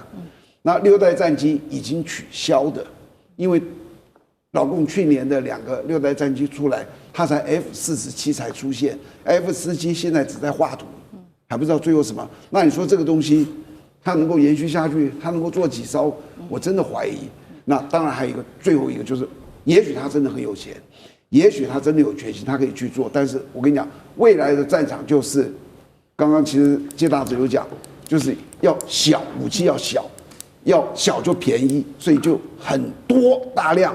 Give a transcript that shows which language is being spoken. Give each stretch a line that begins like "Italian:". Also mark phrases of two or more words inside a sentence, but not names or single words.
Chinese: 那6代戰機已經取消的，因為老共去年的2個6代戰機出來，它才 F-47才出現 ，F-17現在只在畫圖，還不知道最後什麼。那你說這個東西它能夠延續下去，它能夠做幾艘？我真的懷疑。那當然還有一個最後一個就是，也許他真的很有錢，也許他真的有決心，他可以去做。但是我跟你講，未來的戰場就是，剛刚其實介大使有講，就是要小，武器要小就便宜，所以就很多大量。